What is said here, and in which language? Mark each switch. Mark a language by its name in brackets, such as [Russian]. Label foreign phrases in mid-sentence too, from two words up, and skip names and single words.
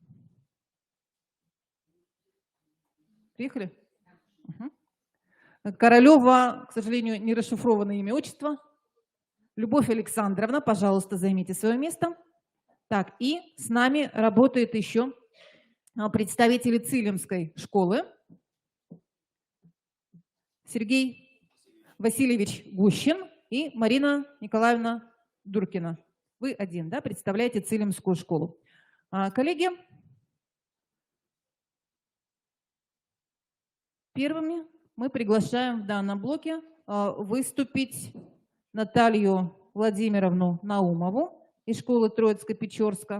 [Russian] Приехали? Угу. Королева, к сожалению, не расшифрованное имя, отчество. Любовь Александровна, пожалуйста, займите свое место. Так, и с нами работают еще представители Цилимской школы. Сергей Васильевич Гущин и Марина Николаевна Дуркина. Вы один, да, представляете Цилимскую школу. Коллеги, первыми мы приглашаем в данном блоке выступить Наталью Владимировну Наумову из школы Троицко-Печорска.